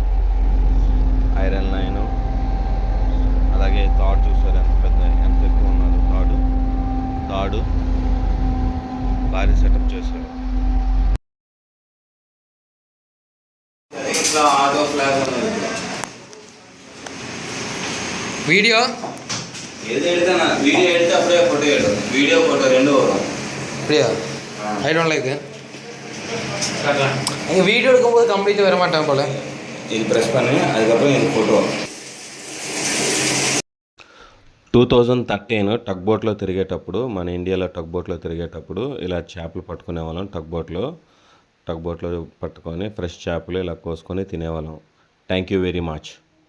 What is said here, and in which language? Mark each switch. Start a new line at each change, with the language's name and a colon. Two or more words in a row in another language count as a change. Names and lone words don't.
Telugu: ఐరన్ లైను, అలాగే తాడు చూసారు ఎంత ఎక్కువ ఉన్నదో. తాడు భారీ సెటప్ చేశారు. వీడియో
Tamil: வீடியோ எடுத்து அப்படியே ஃபோட்டோ எடுக்கும். வீடியோ ஃபோட்டோ ரெண்டும் வரும். அப்படியா?
English: I don't like.
Tamil: எங்கள் வீடியோ எடுக்கும்போது கம்ப்ளீட்டாக வர மாட்டேன் போல். இது ப்ரெஸ் பண்ணு, அதுக்கப்புறம் இது ஃபோட்டோ வரும்.
Telugu: 2013 టగ్ బోట్లో తిరిగేటప్పుడు, మన ఇండియాలో టగ్ బోట్లో తిరిగేటప్పుడు ఇలా చేపలు పట్టుకునే వాళ్ళం. టగ్ బోట్లో పట్టుకొని ఫ్రెష్ చేపలు ఇలా కోసుకొని తినేవాళ్ళం.
English: Thank you very much.